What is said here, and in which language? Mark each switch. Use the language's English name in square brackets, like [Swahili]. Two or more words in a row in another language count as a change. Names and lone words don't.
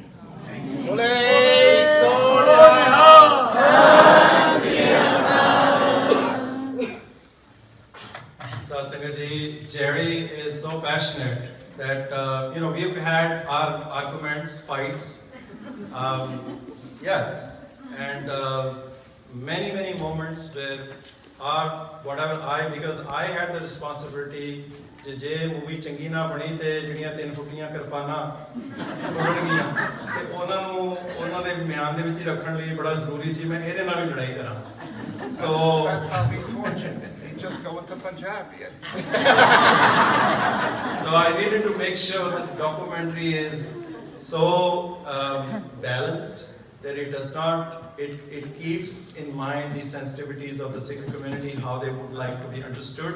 [English] Satsangaji, Jerry is so passionate that, we've had our arguments, fights, yes, and many moments where because I had the responsibility [Punjabi] ਜੇ ਮੂਵੀ ਚੰਗੀ ਨਾ ਬਣੀ ਤੇ ਜਿਹੜੀਆਂ 3 ਫੁੱਟੀਆਂ ਕਿਰਪਾਨਾਂ ਫੁੱਟਣਗੀਆਂ ਤੇ ਉਹਨਾਂ ਦੇ ਮਿਆਨ ਦੇ ਵਿੱਚ ਹੀ ਰੱਖਣ ਲਈ ਬੜਾ ਜ਼ਰੂਰੀ ਸੀ ਮੈਂ ਇਹਦੇ ਨਾਲ ਵੀ ਲੜਾਈ ਕਰਾਂ so [English] that's how we fortunate. They just go into Punjabi. So I needed to make sure that the documentary is so balanced that it does not it keeps in mind the sensitivities of the Sikh community, how they would like to be understood.